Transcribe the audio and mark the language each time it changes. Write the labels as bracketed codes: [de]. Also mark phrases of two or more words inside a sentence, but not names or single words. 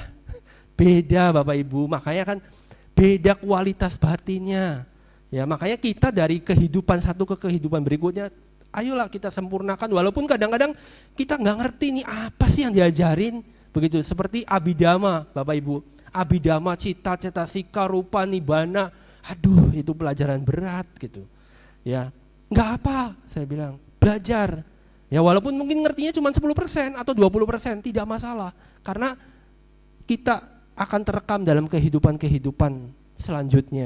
[id] Beda Bapak Ibu, makanya kan beda kualitas batinnya. Ya, makanya kita dari kehidupan satu ke kehidupan berikutnya, ayolah kita sempurnakan, walaupun kadang-kadang kita nggak ngerti nih apa sih yang diajarin begitu. Seperti Abhidhamma Bapak Ibu, Abhidhamma, cita, [pi] cetasika, rupa, nibbana, [id] aduh itu pelajaran berat gitu. Ya, nggak apa, saya bilang belajar. Ya walaupun mungkin ngertinya cuma 10% atau 20%, tidak masalah. Karena kita akan terekam dalam kehidupan selanjutnya.